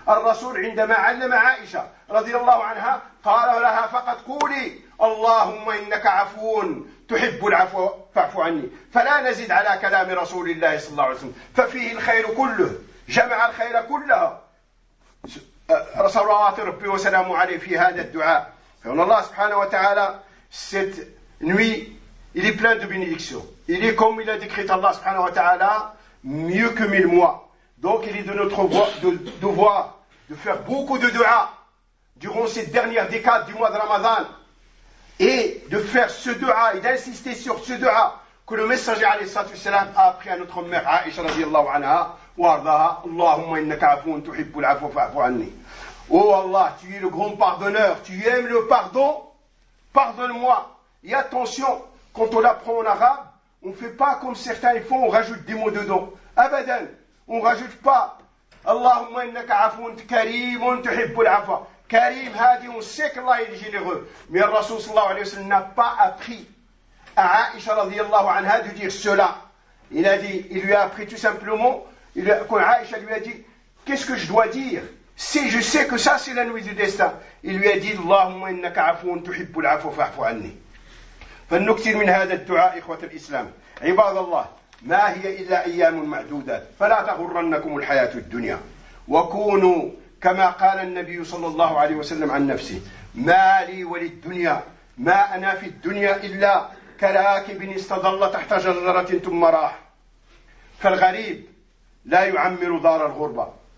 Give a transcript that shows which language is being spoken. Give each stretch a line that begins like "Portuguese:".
Arabic: الرسول عندما علم عائشة رضي الله عنها قال لها فقط قولي اللهم إنك عفو تحب العفو فاعف عني. فلا نزيد على كلام رسول الله صلى الله عليه وسلم. ففيه الخير كله جمع الخير كلها رسول الله ربي وسلامه عليه في هذا الدعاء. فإن الله سبحانه وتعالى ست نوي
French: il est plein de bénédictions. Il est comme il a décrit Allah
Arabic: سبحانه وتعالى
French: mieux que mille mois. Donc il est de notre devoir de faire beaucoup de dua durant cette dernière décade du mois de Ramadan et de faire ce dua et d'insister sur ce dua que le messager alayhi salam a appris à notre mère Aïcha radiallahu anha wa ardaha
Arabic: Allahumma innaka afoun tuhibbu l'afou fa'afou anni.
French: Oh Allah, tu es le grand pardonneur, tu aimes le pardon, pardonne-moi. Et attention, quand on l'apprend en arabe, on ne fait pas comme certains ils font, on rajoute des mots dedans. Abadan. On ne rajoute pas
Arabic: Allahumma innaka afoun karim tuhibbu al-afwa.
French: Karim hadi, on sait que Allah est généreux. Mais le Rasoul sallallahu alayhi wa sallam n'a pas appris à Aïcha radiallahu anha de dire cela. Il lui a appris tout simplement quand Aïcha lui a dit qu'est-ce que je dois dire si je sais que ça c'est la nuit du destin. Il lui a dit
Arabic: Allahumma innaka afoun tuhibbu al-afwa fa'fu anni. فنكثر من هذا الدعاء إخوة الإسلام عباد الله ما هي إلا أيام معدودة فلا تغرنكم الحياة الدنيا وكونوا كما قال النبي صلى الله عليه وسلم عن نفسه ما لي وللدنيا ما أنا في الدنيا إلا كراكب استظل تحت شجرة ثم راح فالغريب لا يعمر دار الغربة